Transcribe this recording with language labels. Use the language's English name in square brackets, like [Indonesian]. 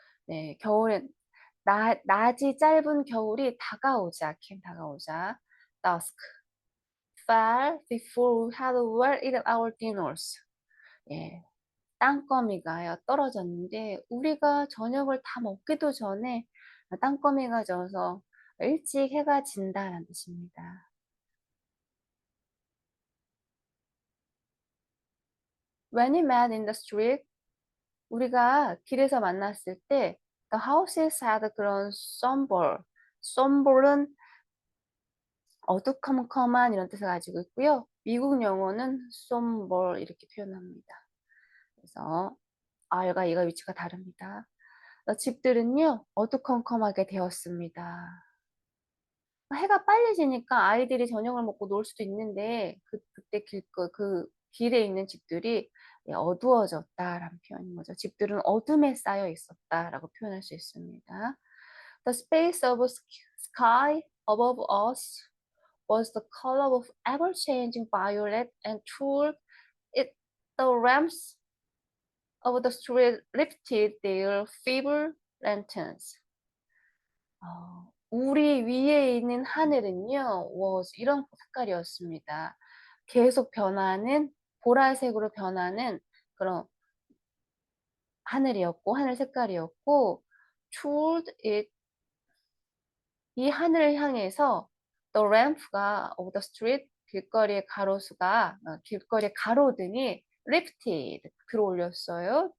[Korean] 네, 겨울엔 낮이 짧은 겨울이 다가오자, 다가오자. [English] Dusk fell before we had well eaten our dinners. [Korean] 예, 땅거미가 떨어졌는데 우리가 저녁을 다 먹기도 전에 땅거미가 져서 일찍 해가 진다라는 뜻입니다. [English] When we met in the street, [Korean] 우리가 길에서 만났을 때 [English] the houses had [Korean] 그런 somber, somber은 어두컴컴한 이런 뜻을 가지고 있고요. 미국 영어는 somber 이렇게 표현합니다. 그래서 R과 E가 위치가 다릅니다. 집들은요 어두컴컴하게 되었습니다. 해가 빨리 지니까 아이들이 저녁을 먹고 놀 수도 있는데 그때 그 길에 있는 집들이 어두워졌다라는 표현인 거죠. 집들은 어둠에 쌓여 있었다라고 표현할 수 있습니다. [English] The space of sky above us was the color of ever-changing violet and through it the lamps of the street lifted their feeble lanterns. [Korean] 우리 위에 있는 하늘은요, was 이런 색깔이었습니다. 계속 변하는 보라색으로 변하는 그런 하늘이었고 하늘 색깔이었고 [English] toward it [Korean] 이 하늘을 향해서 the lamp가 [English] of the street [Korean] 길거리의 가로수가 길거리의 가로등이 lifted 들어 올렸어요.